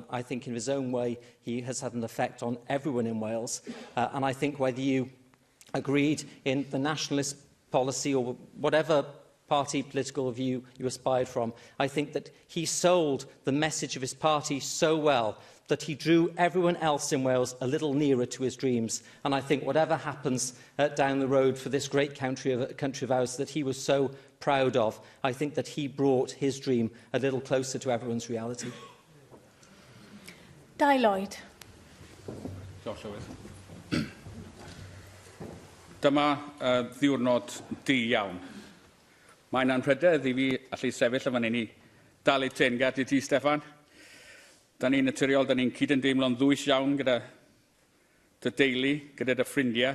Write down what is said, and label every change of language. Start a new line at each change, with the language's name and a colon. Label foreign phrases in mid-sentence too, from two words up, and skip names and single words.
English: I think in his own way he has had an effect on everyone in Wales, and I think whether you agreed in the nationalist policy or whatever party political view you aspired from, I think that he sold the message of his party so well that he drew everyone else in Wales a little nearer to his dreams. And I think whatever happens down the road for this great country of ours that he was so proud of, I think that he brought his dream a little closer to everyone's reality. Lloyd.
Welsh: Dyma ddiwrnod di iawn. Mae'n anrhydedd i fi allu sefyll yn fan hyn i dalu Teyrnged i ti, Steffan. Da ni'n naturiol, da ni'n cyd-yn-deimlo'n ddwys iawn gyda dy deulu, gyda dy ffrindiau.